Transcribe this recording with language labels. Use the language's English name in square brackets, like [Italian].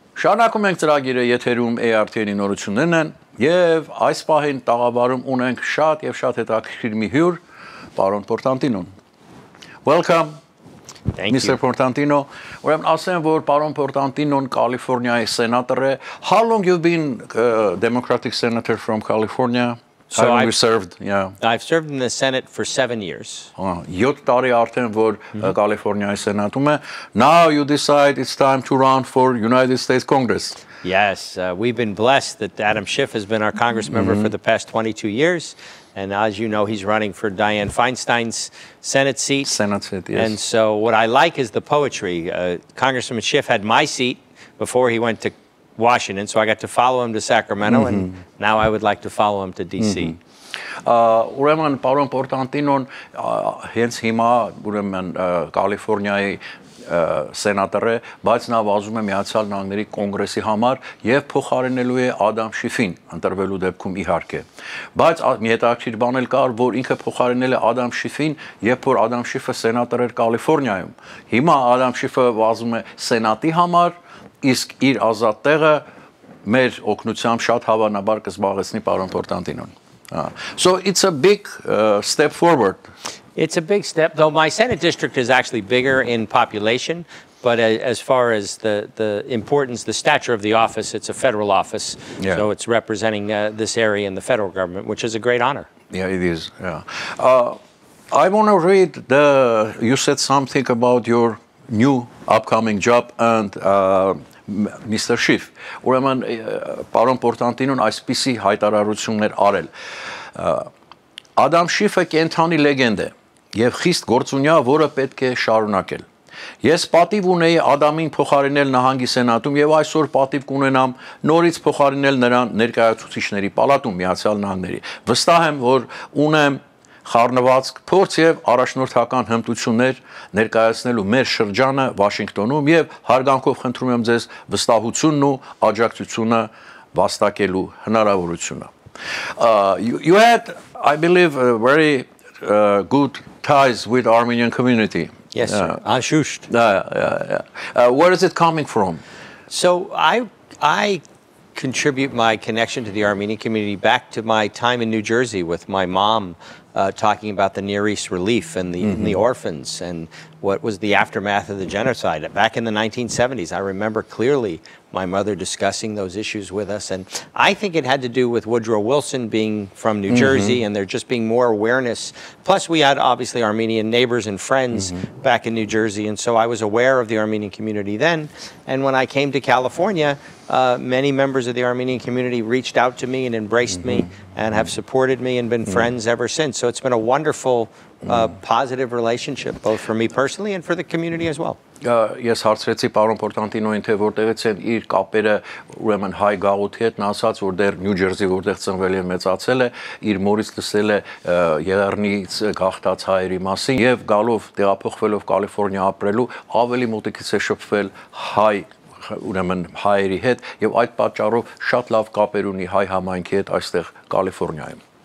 [Armenian] Շարունակում ենք ծրագիրը եթերում ARTN-ի նորություններն են եւ այս պահին տաղավարում ունենք շատ եւ շատ հետաքրքիր մի հյուր, պարոն Portantinon. [English] Welcome. Mr. Portantino. [Armenian] Ուրեմն ասեմ, որ պարոն Portantinon Կալիֆոռնիայի սենատոր է. [English] How long you've been Democratic senator from California? So I've served, yeah. I've served in the Senate for 7 years. [Armenian] 7 տարի արդեն որ Կալիֆոռնիայի սենատում է. [English] Now you decide it's time to run for United States Congress. Yes, we've been blessed that Adam Schiff has been our Congress member for the past 22 years. And as you know, he's running for Dianne Feinstein's Senate seat. Senate seat, yes. And so what I like is the poetry. Congressman Schiff had my seat before he went to Washington, so I got to follow him to Sacramento, and now I would like to follow him to D.C. [Armenian] Ուրեմն պարոն Portantinon հենց հիմա ուրեմն Կալիֆոռնիայի սենատոր է, բայց նա վազում է Միացյալ Նահանգների կոնգրեսի համար եւ փոխարինելու է Ադամ Շիֆին, ընտրվելու դեպքում իհարկե։ Բայց մի հետաքրքիր բան էլ կար, որ ինքը փոխարինել է Ադամ Շիֆին, երբ որ Ադամ Շիֆը սենատոր էր Կալիֆոռնիայում։ Հիմա Ադամ Շիֆը վազում է սենատի համար, իսկ իր ազատ տեղը մեր օգնությամբ շատ հավանաբար կզբաղեցնի պարոն Portantinon. [English] So it's a big step forward. It's a big step, though my Senate district is actually bigger in population, but as far as the importance, the stature of the office, it's a federal office, so it's representing this area in the federal government, which is a great honor. Yeah, it is, yeah. I want to read you said something about your new upcoming job and Mr. Schiff. [Armenian] Ուրեմն պարոն Portantinon այսպիսի հայտարարություններ արել. Ադամ Շիֆը կենթանի լեգենդ է եւ խիստ գործունյա, որը պետք է շարունակել։ Ես պատիվ ունեի Ադամին փոխարինել նահանգի սենատում եւ այսօր պատիվ կունենամ նորից փոխարինել նրան ներկայացուցիչների պալատում Միացյալ Նահանգների։ Վստահ եմ, որ ունեմ խառնվածք, փորձ եւ առաջնորդական հմտություններ ներկայացնելու մեր շրջանը Վաշինգտոնում եւ հարգանքով խնդրում եմ ձեզ վստահությունն ու աջակցությունը վաստակելու հնարավորությունը։ [English] You had, I believe, very good ties with Armenian community. Yes, sir. Ashusht. Where is it coming from? So I contribute my connection to the Armenian community back to my time in New Jersey with my mom talking about the Near East relief and the orphans and what was the aftermath of the genocide. Back in the 1970s, I remember clearly my mother discussing those issues with us. And I think it had to do with Woodrow Wilson being from New Jersey and there just being more awareness. Plus, we had obviously Armenian neighbors and friends back in New Jersey. And so I was aware of the Armenian community then. And when I came to California, many members of the Armenian community reached out to me and embraced me and have supported me and been friends ever since. So it's been a wonderful, positive relationship, both for me personally and for the community as well. [Armenian] Ես հարցրեցի պարոն Portantinon-ին, թե որտեղից են իր կապերը ուրեմն հայ գաղութի հետ, նա ասաց, որ դեռ Նյու Ջերսի որտեղ ծնվել եւ մեծացել է, իր մորից լսել է Եղեռնից գաղթած հայերի մասին եւ գալով տեղափոխվելով Կալիֆոռնիա ապրելու ավելի մոտիկից է շփվել հայ ուրեմն հայերի հետ եւ այդ պատճառով շատ լավ կապեր ունի հայ համայնքի հետ այստեղ Կալիֆոռնիայում.